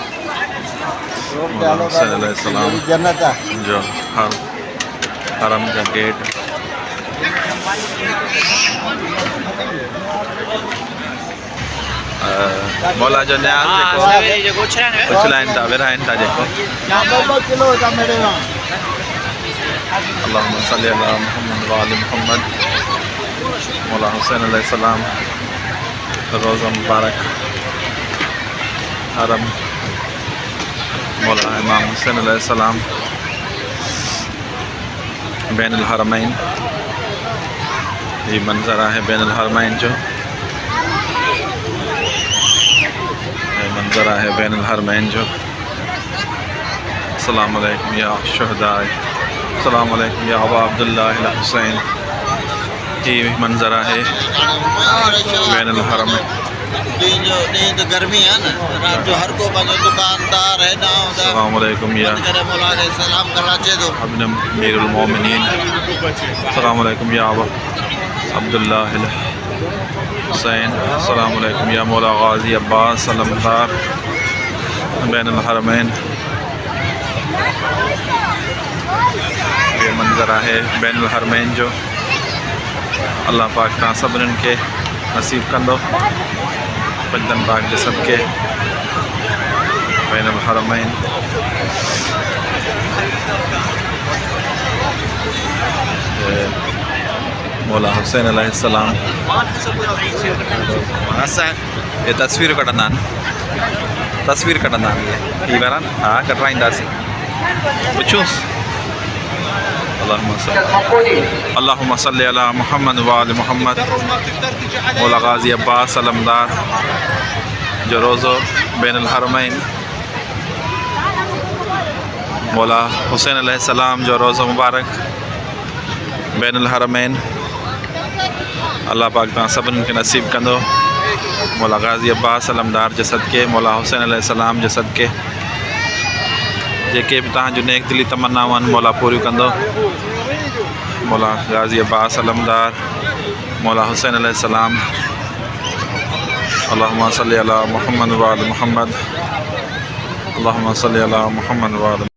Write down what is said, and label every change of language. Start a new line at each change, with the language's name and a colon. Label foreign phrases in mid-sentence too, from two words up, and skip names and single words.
Sindhi: सलाम जन्नत आहे जो हरम जा गेट। मौला जो न्याज़ जेको पुछलाइनि था विरहाइनि था जेको।
Arabic: اللهم صل على محمد وآل محمد.
Sindhi: मौला हुसैन अलैहिस्सलाम रोज़ा मुबारक हरम। मौला इमाम हुसैन अलैहिस्सलाम बैनुल हरमैन।
Urdu: یہ منظر ہے بین الحرمین جو. منظر ہے بین الحرمین جو.
Arabic: السلام عليكم يا شهداء. السلام عليكم يا أبا عبد الله الحسين.
Urdu: یہ منظر ہے بین الحرمین. تو گرمی ہے نا,
Sindhi: रात जो हर को पंहिंजो दुकानदार है ना।
Arabic: السلام عليكم يا
Sindhi: मौला खे सलाम करणु अचे थो। अमीरुल मोमिनीन।
Arabic: السلام عليكم يا أبا عبد الله الحسين. السلام عليكم يا مولا غازي عباس سلمدار بين الحرمين.
Urdu: یہ منظر ہے بین الحرمین جو.
Sindhi: अल्लाह पाक तव्हां सभिनीनि खे नसीब कंदो पंजन पाक जे सदके बैनुल हरमैन। मौला हुसैन अलैहिस्सलाम ये तस्वीर कढंदा आहिनि। तस्वीर कढंदा आहिनि ही वारा। हा कढाईंदासीं पुछूंसि।
Arabic: اللهم صل على محمد وآل محمد.
Sindhi: मौला गाजी अब्बास सलमदार जो रोज़ो बैनुल हरमैन। मौला हुसैन अलैहिस्सलाम जो रोज़ो मुबारक बैनुल हरमैन। अल्लाह पाक तव्हां सभिनीनि खे नसीब कंदो मौला गाजी अब्बास सलमदार जे सदके, मौला हुसैन अलैहिस्सलाम जे सदके। जेके भी तव्हांजूं नेक दिली तमन्नाऊं आहिनि मौला पूरियूं कंदो। मौला गाजी अब्बास सलमदार, मौला हुसैन अलैहिस्सलाम।
Arabic: اللهم صل على محمد وآل محمد، اللهم صل على محمد وآل